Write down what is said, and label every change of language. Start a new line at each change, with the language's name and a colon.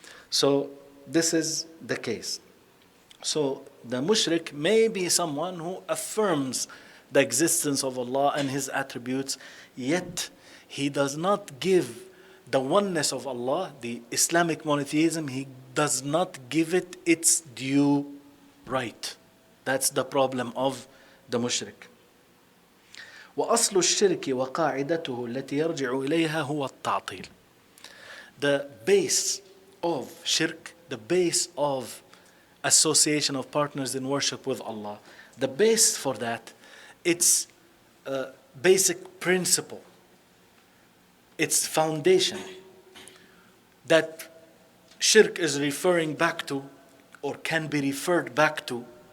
English: So this is the case. So the mushrik may be someone who affirms the existence of Allah and His attributes, yet he does not give the oneness of Allah, the Islamic monotheism, he does not give it its due right. That's the problem of the mushrik.
Arabic: وأصل الشرك وقاعدته التي يرجع إليها هو التعطيل.
English: The base of shirk, the base of association of partners in worship with Allah, the base for that, its basic principle, its foundation that shirk is referring back to or can be referred back to.